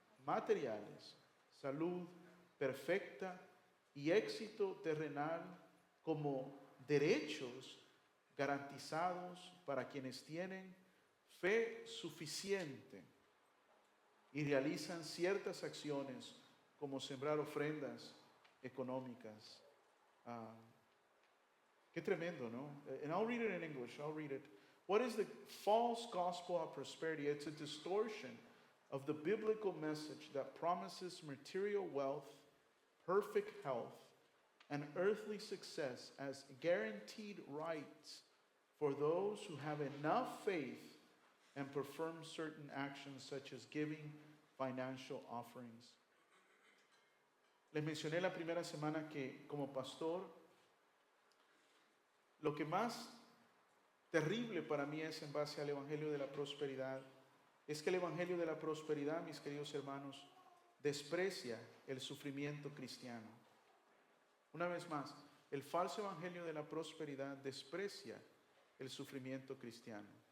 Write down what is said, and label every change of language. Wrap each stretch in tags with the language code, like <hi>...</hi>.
<es>Materiales, salud perfecta y éxito terrenal como derechos garantizados para quienes tienen fe suficiente y realizan ciertas acciones como sembrar ofrendas económicas. Qué tremendo, ¿no?</es> <en>And I'll read it in English. I'll read it. What is the false gospel of prosperity? It's a distortion of the biblical message that promises material wealth, perfect health, and earthly success as guaranteed rights for those who have enough faith and perform certain actions such as giving financial offerings.</en> <es>Les mencioné la primera semana que como pastor, lo que más terrible para mí es en base al evangelio de la prosperidad, es que el evangelio de la prosperidad, mis queridos hermanos, desprecia el sufrimiento cristiano. Una vez más, el falso evangelio de la prosperidad desprecia el sufrimiento cristiano.</es>